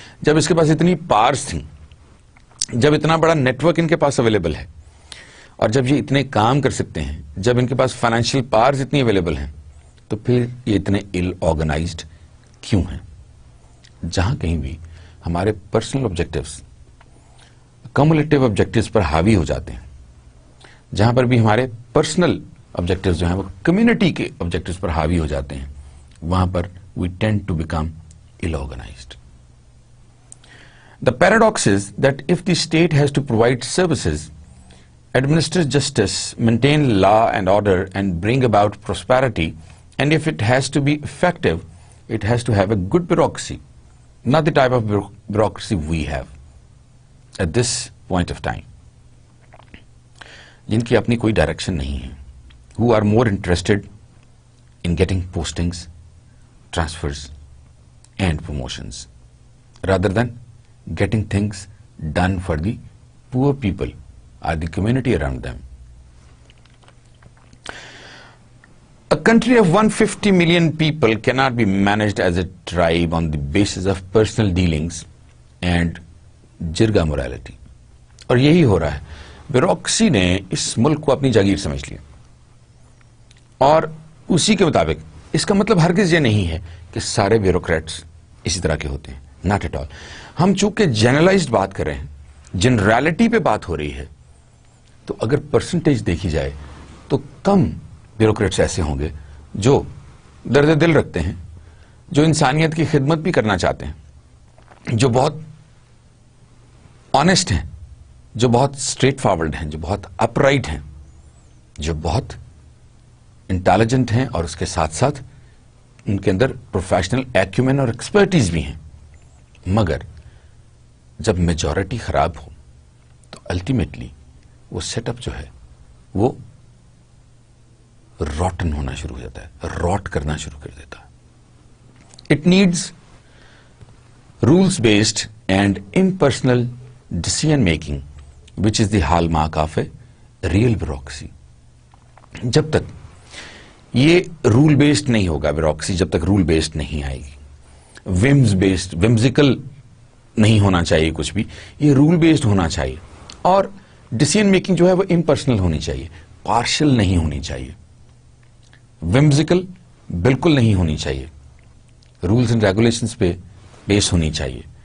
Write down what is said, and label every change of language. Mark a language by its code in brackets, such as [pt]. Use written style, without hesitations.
[ur] جب اس کے پاس اتنی پاورز تھیں, جب اتنا بڑا نیٹ ورک ان کے پاس اویلیبل ہے, اور جب یہ اتنے کام کر سکتے ہیں, جب ان کے پاس فائنینشیل پاورز اتنی اویلیبل ہیں, تو پھر یہ اتنے ال آرگنائزڈ کیوں ہیں؟ جہاں کہیں بھی ہمارے پرسنل آبجیکٹیوز کمولیٹیو آبجیکٹیوز پر حاوی ہو جاتے ہیں, جہاں پر بھی ہمارے پرسنل آبجیکٹیوز جو ہیں وہ کمیونٹی کے آبجیکٹیوز پر حاوی ہو جاتے ہیں, وہاں پر [en] We tend to become ill organized. The paradox is that if the state has to provide services, administer justice, maintain law and order, and bring about prosperity, and if it has to be effective, it has to have a good bureaucracy, not the type of bureaucracy we have at this point of time. [ur] جن کی اپنی کوئی direction نہیں ہے, [en] who are more interested in getting postings, transfers, and promotions rather than getting things done for the poor people or the community around them. A country of 150 million people cannot be managed as a tribe on the basis of personal dealings and jirga morality. [ur] اور یہی ہو رہا ہے. Bureaucracy نے اس ملک کو اپنی جاگیر سمجھ لیا, اور اسی کے مطابق, اس کا مطلب ہرگز یہ نہیں ہے کہ سارے بیوروکریٹس اسی طرح کے ہوتے ہیں, [en] Not at all. [ur] ہم چونکہ جنرلائزڈ بات کر رہے ہیں, جنرالٹی پہ بات ہو رہی ہے, تو اگر پرسنٹیج دیکھی جائے تو کم بیوروکریٹس ایسے ہوں گے جو درد دل رکھتے ہیں, جو انسانیت کی خدمت بھی کرنا چاہتے ہیں, جو بہت آنےسٹ ہیں, جو بہت اسٹریٹ فارورڈ ہیں, جو بہت اپ رائٹ ہیں, جو بہت انٹیلیجنٹ ہیں, اور اس کے ساتھ ساتھ ان کے اندر پروفیشنل ایکیومین اور ایکسپرٹیز بھی ہیں. مگر جب میجورٹی خراب ہو تو الٹیمیٹلی وہ سیٹ اپ جو ہے وہ روٹن ہونا شروع ہو جاتا ہے, روٹ کرنا شروع کر دیتا ہے. [en] It needs rules based and impersonal decision making which is the hallmark of a real bureaucracy. [ur] جب تک یہ رول بیسڈ نہیں ہوگا بیوروکریسی, جب تک رول بیسڈ نہیں آئے گی, ومز بیسڈ, ومزیکل نہیں ہونا چاہیے کچھ بھی, یہ رول بیسڈ ہونا چاہیے. اور ڈیسیژن میکنگ جو ہے وہ امپرسنل ہونی چاہیے, پارشل نہیں ہونی چاہیے, ومزیکل بالکل نہیں ہونی چاہیے, رولز اینڈ ریگولیشنز پہ بیس ہونی چاہیے.